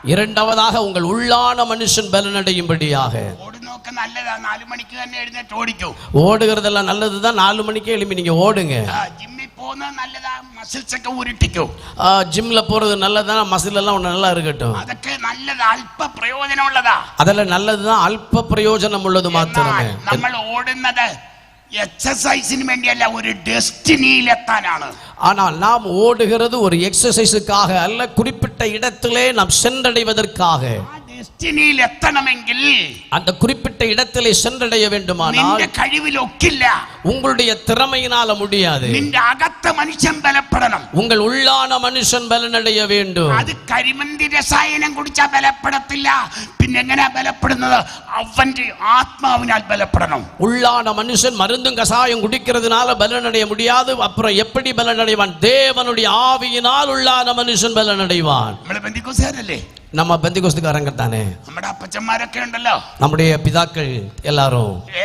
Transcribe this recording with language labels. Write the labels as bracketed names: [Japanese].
[Tamil] இரண்டாவதாக உங்கள் உள்ளான மனுஷன் பலனடையும்படியாக. [Malayalam] ഓടുന്നൊക്കെ നല്ലതാ, 4 മണിക്ക് തന്നെ എഴുന്നേറ്റ് ഓടിക്കൂ. [Tamil] ஓடுகிறதெல்லாம் நல்லதுதான், 4 மணிக்கே எழுப்பி நீங்க ஓடுங்க. [Malayalam] ജിമ്മിൽ പോകുന്നത് നല്ലതാ, മസിൽസ് ഒക്കെ ഉരുട്ടിക്കൂ. [Tamil] ஜிம்ல போறது நல்லதுதான், மசில் எல்லாம் ஒண்ணு நல்லா இருக்கட்டும். [Malayalam] അതൊക്കെ നല്ലതാ, അല്പ പ്രയോജനമുള്ളതാ. [Tamil] அதெல்லாம் நல்லதுதான், அல்ப பிரயோஜனம் உள்ளது மாத்திரமே. [Malayalam] നമ്മൾ ഓടുന്നത് എക്സസൈസിന് വേണ്ടിയല്ല, ഒരു ഡെസ്റ്റിനിയിലെത്താനാണ്. [Tamil] ஆனால் நாம் ஓடுகிறது ஒரு எக்ஸசைஸுக்காக அல்ல, குறிப்பிட்ட இடத்திலே நாம் சென்றடைவதற்காக. [Malayalam] ഡെസ്റ്റിനിയിൽ എത്തണമെങ്കിൽ [Tamil] அந்த குறிப்பிட்ட இடத்திலே சென்றடைய வேண்டுமானால் [Malayalam] നിന്റെ കഴിവിലൊക്കില്ല, [Tamil] உங்களுடைய திறமையினால முடியாது. [Malayalam] നിന്റെ അകത്ത മനുഷ്യൻ ബലപ്പെടണം. [Tamil] உங்கள் உள்ளான மனுஷன் பலனடைய வேண்டும். [Malayalam] അത് കരിമന്തി രസായനം കുടിച്ചാൽ ബലപ്പെടത്തില്ല. പിന്നെ എങ്ങനെയാ ബലപ്പെടുന്നത്? അവന്റെ ആത്മാവിനാൽ ബലപ്പെടണം. [Tamil] உள்ளான மனுஷன் மருந்தும் கசாயம் குடிக்கிறதுனால பலனடைய முடியாது. அப்புறம் எப்படி பலனடைவான்? தேவனுடைய ஆவியினால் உள்ளான மனுஷன் பலனடைவான். [Malayalam] നമ്മള് പെന്തിക്കോസ്തുകാരല്ലേ? [Tamil] நம்ம பெந்திகோஸ்துக்காரங்க தானே. [Malayalam] നമ്മുടെ അപ്പച്ചന്മാരൊക്കെ ഉണ്ടല്ലോ, [Tamil] நம்முடைய பிதாக்கள் எல்லாரும்